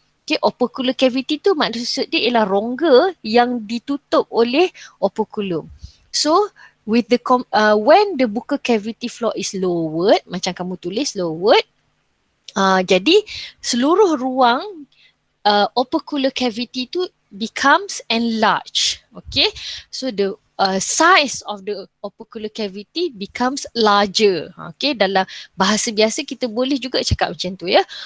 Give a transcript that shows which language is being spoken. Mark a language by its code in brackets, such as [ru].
[ms] Okay, opercular cavity tu maksud dia ialah rongga yang ditutup oleh operculum. [en] So with the when the buccal cavity floor is lowered, [ms] macam kamu tulis lowered, jadi seluruh ruang [en] opercular cavity tu becomes enlarged. Okay, so the size of the opercular cavity becomes larger. [ms] Okay, dalam bahasa biasa kita boleh juga cakap macam tu, ya.